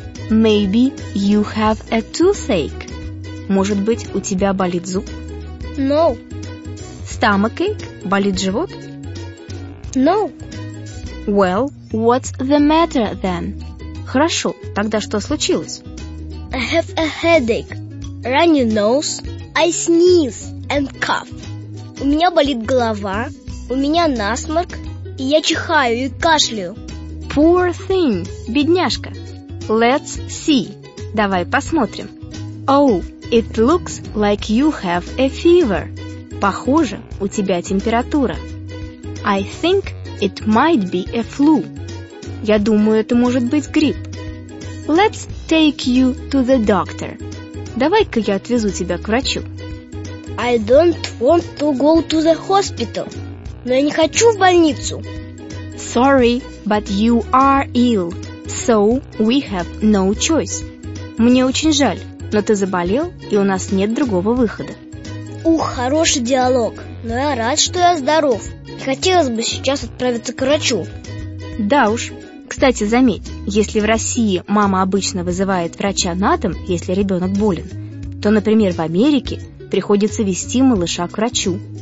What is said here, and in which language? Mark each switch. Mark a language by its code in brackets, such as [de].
[en] Maybe you have a toothache. [ru] Может быть, у тебя болит зуб? [en] No. Stomachache? [ru] Болит живот? [en] No. Well, what's the matter then? [ru] Хорошо, тогда что случилось? [en] I have a headache, runny nose, I sneeze and cough. [ru] У меня болит голова, у меня насморк, и я чихаю и кашляю. [en] Poor thing, [ru] бедняжка. [en] Let's see. [ru] Давай посмотрим. [en] Oh, it looks like you have a fever. [ru] Похоже, у тебя температура. [en] I think it might be a flu. [ru] Я думаю, это может быть грипп. [en] Let's take you to the doctor. [ru] Давай-ка я отвезу тебя к врачу. [en] I don't want to go to the hospital. [ru] Но я не хочу в больницу. [en] Sorry, but you are ill, so we have no choice. [ru] Мне очень жаль, но ты заболел, и у нас нет другого выхода. Ух, хороший диалог. Но я рад, что я здоров. Хотелось бы сейчас отправиться к врачу. Да уж. Кстати, заметь, если в России мама обычно вызывает врача на дом, если ребенок болен, то, например, в Америке приходится вести малыша к врачу.